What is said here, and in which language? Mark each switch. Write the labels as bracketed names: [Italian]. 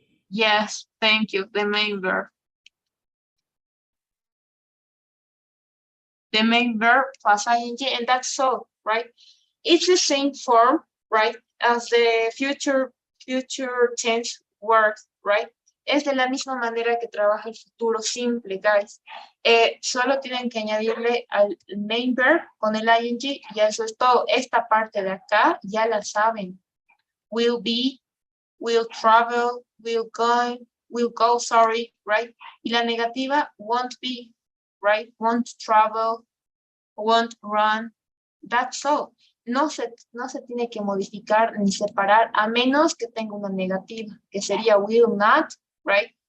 [English] Yes, thank you. The main verb. The main verb plus ing, and that's all, right? It's the same form, right, as the future tense works, right? [Spanish] Es de la misma manera que trabaja el futuro simple, guys. Solo tienen que añadirle al main verb con el ing y eso es todo. Esta parte de acá ya la saben. [English] Will be, will travel, will go, sorry, right? [Spanish] Y la negativa, [English] won't be, right? Won't travel, won't run. That's all. [Spanish] no se tiene que modificar ni separar a menos que tenga una negativa, que sería will not, right?